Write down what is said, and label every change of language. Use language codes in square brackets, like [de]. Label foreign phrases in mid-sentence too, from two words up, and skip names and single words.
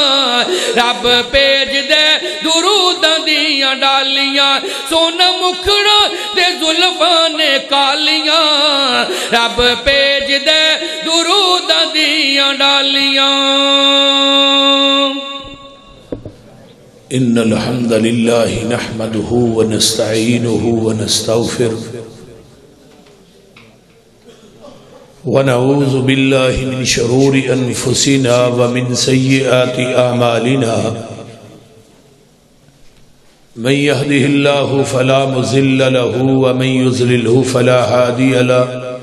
[pa] رب پیج دے درود دیاں ڈالیاں، سونا مکھڑا دے زلفان کالیاں، رب پیج دے درود دیاں ڈالیاں۔ [ar] إن الحمد لله نحمده ونستعينه ونستغفره ونعوذ بالله من شرور أنفسنا ومن سيئات أعمالنا من يهده الله فلا مضل له ومن يضلله فلا هادي له